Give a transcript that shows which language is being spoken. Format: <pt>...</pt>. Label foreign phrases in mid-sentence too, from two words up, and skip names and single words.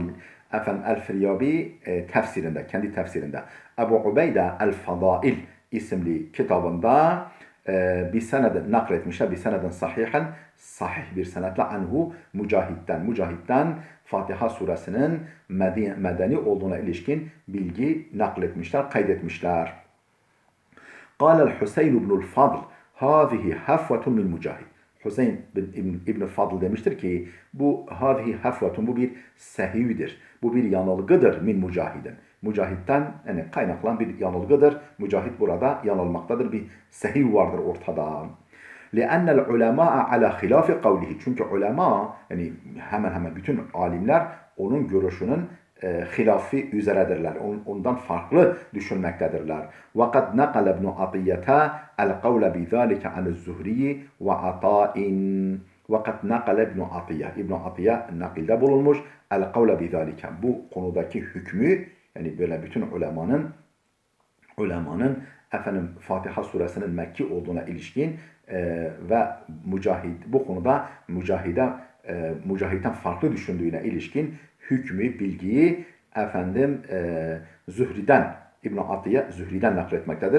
<tr>El-Firyabi tefsirinde, kendi tefsirinde, Ebu Ubeyde El-Fadail isimli kitabında bir seneden nakletmişler, bir seneden sahihen, sahih bir senetle anhu Mücahit'ten Fatiha suresinin medeni olduğuna ilişkin bilgi nakletmişler, kaydetmişler.</tr> <ar>قال الحسين بن الفضل هذه حفوة من مجاهد.</ar> <tr>Hüseyin İbn Fadl demiştir ki bu</tr> <ar>هذه هفوة,</ar> <tr>bu bir sehividir. Bu bir yanılgıdır</tr> <ar>من مجاهد.</ar> <tr>Mücahitten yani kaynaklanan bir yanılgıdır. Mücahit burada yanılmaktadır. Bir sehiv vardır ortada.</tr> <ar>لِأَنَّ الْعُلَمَاءَ عَلَى خِلَافِ قَوْلِهِ.</ar> <tr>Çünkü ulema, yani hemen bütün alimler onun görüşünün hilafı üzeredirler. Ondan farklı düşünmektedirler.</tr> <ar>وَقَدْ نَقَلَ ابْنُ عَطِيَّةَ الْقَوْلَ بِذَٰلِكَ عَنِ الزُّهْرِيِّ وَعَطَاءٍ. وَقَدْ نَقَلَ ابْنُ عَطِيَّةَ.</ar> <tr>İbn Atiyye nakilde bulunmuş.</tr> <ar>الْقَوْلَ بِذَٰلِكَ.</ar> <tr>Bu konudaki hükmü, yani böyle bütün ulemanın Fatiha suresinin Mekki olduğuna ilişkin ve bu konuda Mücahit'ten farklı düşündüğüne ilişkin hükmü, bilgiyi Zühri'den, İbn Atiyye Zühri'den nakletmektedir.</tr>